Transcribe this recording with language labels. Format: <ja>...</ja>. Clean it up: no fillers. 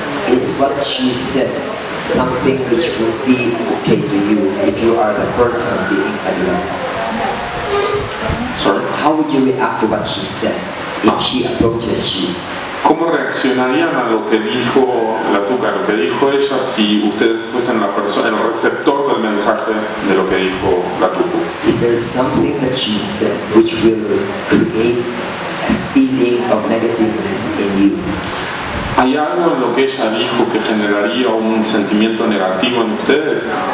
<en>Is what she said something which would be okay to you if you are the person being addressed? Sorry? How would you react to what she said if she approaches you?</en> <es>¿Cómo reaccionarían a lo que dijo la Tuca, lo que dijo ella, si ustedes fuesen la persona, el receptor del mensaje de lo que dijo la Tuca?</es> <en>Is there something that she said which will create a feeling of negativeness in you?</en> <es>¿Hay algo en lo que ella dijo que generaría un sentimiento negativo en ustedes?</es>